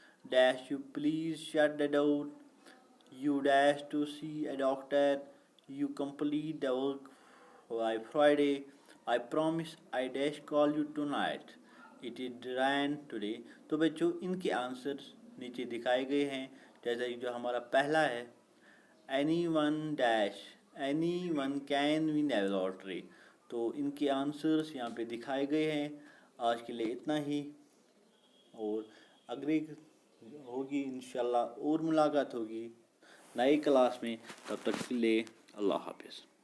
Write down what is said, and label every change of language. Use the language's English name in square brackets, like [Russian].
[English] Dash you please shut the door. You dash to see a doctor. You complete the work by Friday. I promise I dash call you tonight. It is rain today. [Urdu] تو بچوں ان کے answers نیچے دکھائے گئے ہیں. جیسا کہ جو ہمارا پہلا ہے, [English] anyone dash, anyone can win a lottery. [Urdu] تو ان کے آنسرز یہاں پہ دکھائے گئے ہیں. آج کے لیے اتنا ہی, اور اگلی ہوگی انشاءاللہ اور ملاقات ہوگی نئی کلاس میں. تب تک کے لیے اللہ حافظ.